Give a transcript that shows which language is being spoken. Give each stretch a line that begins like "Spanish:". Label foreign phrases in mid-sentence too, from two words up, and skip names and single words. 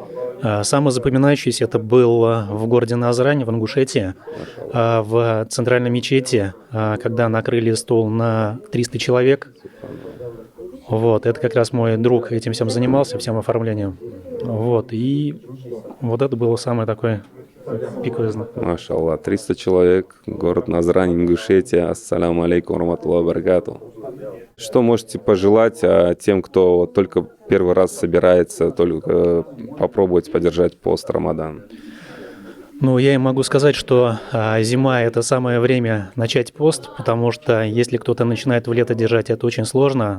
Russian: Самый запоминающийся это был в городе Назрань, в Ингушетии, в центральной мечети, когда накрыли стол на 300 человек. Вот, это как раз мой друг этим всем занимался, всем оформлением. Вот, и вот это было самое такое пиковое знак. Машаллах, 300 человек, город Назрань, Ингушетия.
Arabic: السلام عليكم ورحمة الله وبركاته.
Russian: Что можете пожелать тем, кто только первый раз собирается только попробовать подержать пост Рамадан? Ну, я им могу сказать, что зима – это самое время начать пост, потому что если кто-то начинает в лето держать, это очень сложно.